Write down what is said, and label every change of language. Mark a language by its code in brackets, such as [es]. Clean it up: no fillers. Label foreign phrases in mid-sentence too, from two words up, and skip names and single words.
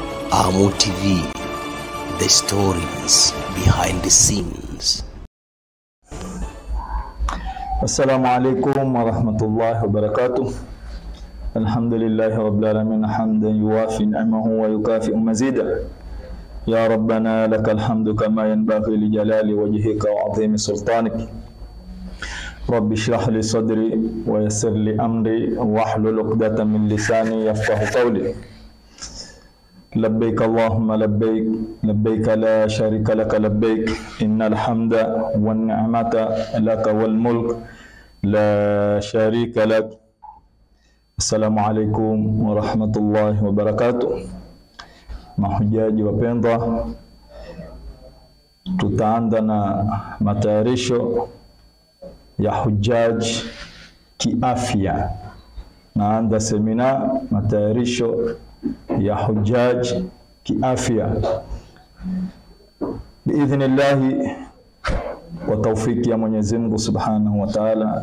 [en] Amu TV, the stories behind the scenes. [ar] السلام عليكم ورحمة الله وبركاته. الحمد لله رب العالمين حمدا يوافي نعمه ويكافئ مزيده. يا ربنا لك الحمد كما ينبغي لجلال وجهك وعظيم سلطانك. رب اشرح لي صدري ويسر لي أمري واحلل عقدة من لساني يفقهوا قولي. لبيك اللهم لبيك، لبيك لا شريك لك لبيك، إن الحمد والنعمة لك والملك لا شريك لك. السلام عليكم ورحمة الله وبركاته. [sw] Mahujaji wapendwa, tutaanza na matayarisho ya hujaji kiafya. Naanza semina matayarisho ya hujaji kiafya biidhnillahi, kwa taufiki ya Mwenyezi Mungu [ar] سبحانه وتعالى.